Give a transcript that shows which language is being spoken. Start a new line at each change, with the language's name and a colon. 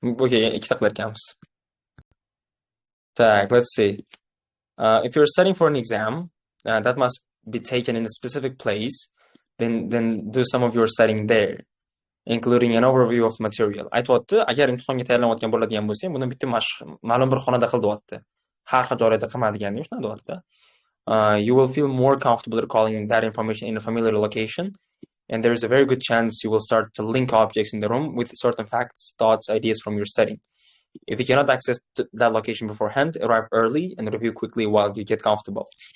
Uzbek: Okay, ikkita qilar ekanmiz. Tak,
English: let's see. If you're studying for an exam, that must be taken in a specific place, then do some of your studying there, including an overview of material.
Uzbek: Aytibdi, agar imtihonga tayyorlanayotgan bo'ladigan bo'lsang, buni bitta ma'lum bir xonada qil deyapti. Har xil joylarda qilmadigan deb shunday deyapti.
English: You will feel more comfortable recalling that information in a familiar location, and there is a very good chance you will start to link objects in the room with certain facts, thoughts, ideas from your studying. If you cannot access that location beforehand, arrive early and review quickly while you get comfortable.